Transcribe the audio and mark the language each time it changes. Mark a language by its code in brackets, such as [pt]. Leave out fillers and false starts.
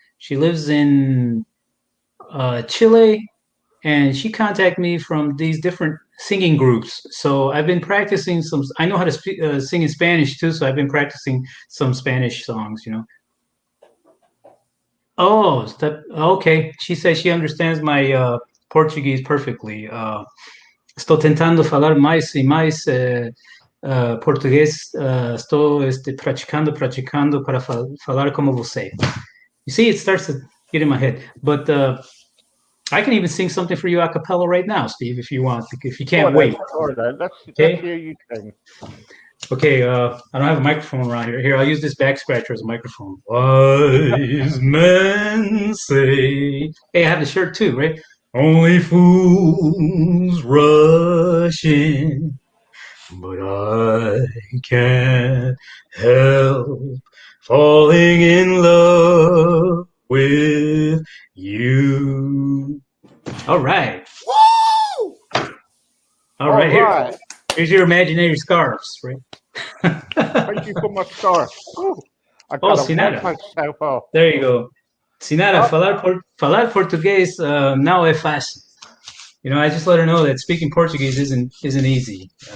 [en] She lives in Chile, and she contacted me from these different singing groups. So I've been practicing some. I know how to sing in Spanish too, so I've been practicing some Spanish songs. Oh, okay. She says she understands my Portuguese perfectly. [pt] Estou tentando falar mais e mais português. Estou praticando para falar como você. [en] You see, it starts to get in my head. But I can even sing something for you a cappella right now, Steve, if you want, if you can't wait. Let's hear you sing. Okay, I don't have a microphone around here. Here, I'll use this back scratcher as a microphone. Wise men say. Hey, I have the shirt too, right? Only fools rush in, but I can't help falling in love with you. All right. Woo! All right. Here's your imaginary scarves, right? Thank you for my scarf. I Oh, gotta wipe Sinara. myself off. There you go. [pt] Sinara, falar português não é fácil. [en] I just let her know that speaking Portuguese isn't easy.